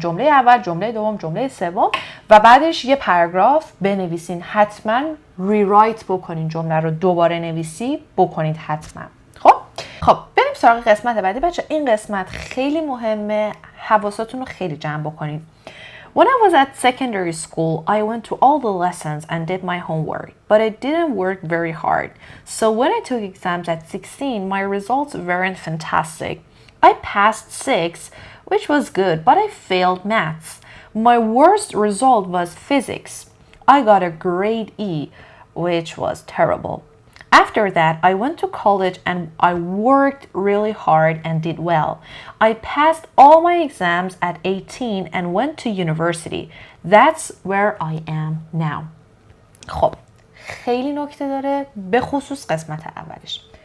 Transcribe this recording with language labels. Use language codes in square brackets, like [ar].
[fa] جمله اول، جمله دوم، جمله سوم و بعدش یه پاراگراف بنویسین. حتما ریرایت بکنین جمله رو دوباره نویسی بکنید حتما. خب بریم سراغ قسمت بعدی بچه. این قسمت خیلی مهمه. حواستون رو خیلی جمع بکنید. [en] When I was at secondary school, I went to all the lessons and did my homework, but I didn't work very hard. So when I took exams at 16, my results weren't fantastic. I passed 6, which was good, but I failed maths. My worst result was physics. I got a grade E, which was terrible. After that, I went to college and I worked really hard and did well. I passed all my exams at 18 and went to university. That's where I am now. [fa] خب خیلی نکته داره به خصوص قسمت اولش.